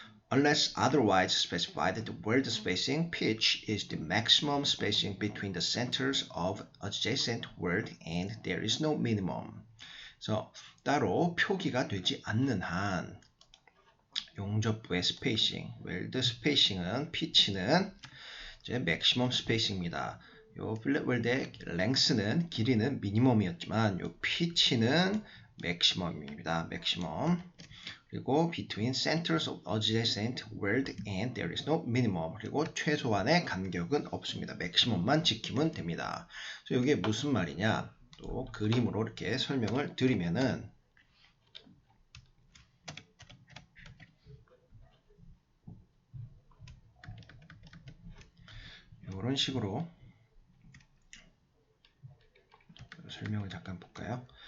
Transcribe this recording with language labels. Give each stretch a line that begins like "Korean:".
English: Unless otherwise specified, the weld spacing pitch is the maximum spacing between the centers of adjacent weld and there is no minimum.
Korean: 그래서 따로 표기가 되지 않는 한 용접부의 스페이싱, 웰드 스페이싱은 피치는 이제 맥시멈 스페이싱입니다. 요 필렛 웰드의 랭스는 길이는 미니멈이었지만 요 피치는 맥시멈입니다. 맥시멈. 그리고
English: between centers of adjacent weld and there is no minimum.
Korean: 그리고 최소한의 간격은 없습니다. 맥시멈만 지키면 됩니다. 그래서 이게 무슨 말이냐? 또 그림으로 이렇게 설명을 드리면은 이런 식으로 설명을 잠깐 볼까요?